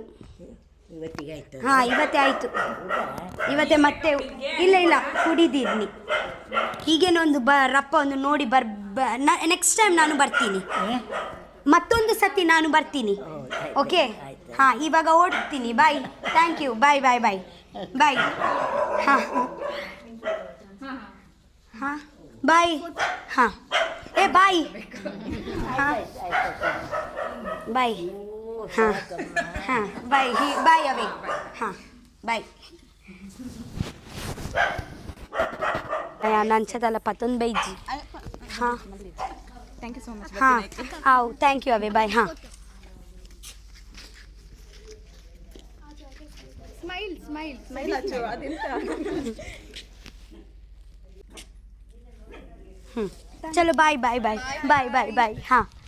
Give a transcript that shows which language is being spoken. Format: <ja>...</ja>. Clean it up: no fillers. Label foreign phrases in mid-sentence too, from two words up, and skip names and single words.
<kn>ಇವತ್ತಿಗೆ ಆಯ್ತು? ಹಾಂ ಇವತ್ತೇ ಆಯಿತು. ಇವತ್ತೇ ಮತ್ತೆ ಇಲ್ಲ ಕುಡಿದಿದ್ನಿ. ಹೀಗೇನೊಂದು ರಪ್ಪ ಒಂದು ನೋಡಿ</kn> <en>next time</en> <kn>ನಾನು ಬರ್ತೀನಿ, ಮತ್ತೊಂದು ಸತಿ ನಾನು ಬರ್ತೀನಿ. ಓಕೆ ಹಾಂ ಇವಾಗ ಓಡ್ತೀನಿ. ಬಾಯ್,</kn> <en>thank you. bye bye bye bye. hmm hmm bye. hmm eh bye. hmm bye. hmm hmm bye bye ಅವೇ.</en> <kn>ಹಾಂ ಬಾಯ್. ನಂಚದಲ್ಲ ಪತ್ತೊಂದು ಬೈಜಿ. ಹಾಂ</kn> <en>thank you so much.</en> <kn>ಹಾಂ ಹೌದು</kn> <en>thank you</en> <kn>ಅವೇ ಬಾಯ್. ಹಾಂ</kn> <en>smile smile</en> <kn>ಸ್ಮೈಲ್ ಹಚ್ಚು ಅದೆಂತ.</kn> <en>ಚಲೋ bye bye bye bye bye bye. ಹಾಂ</en>